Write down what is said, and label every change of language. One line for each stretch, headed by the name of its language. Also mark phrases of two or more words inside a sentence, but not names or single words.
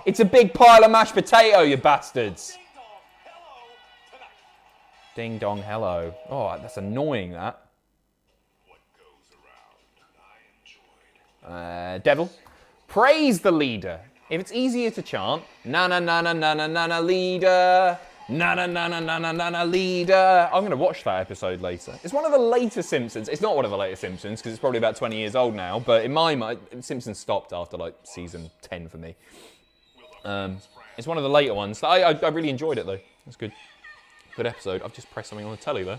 English: It's a big pile of mashed potato, you bastards. Ding dong, hello. Oh, that's annoying, that. Devil. Praise the leader. If it's easier to chant, na na na na na na na na leader. Na na na na na na na na leader. I'm going to watch that episode later. It's one of the later Simpsons. It's not one of the later Simpsons because it's probably about 20 years old now. But in my mind, Simpsons stopped after like season 10 for me. It's one of the later ones. I really enjoyed it though. It's good. Good episode. I've just pressed something on the telly there.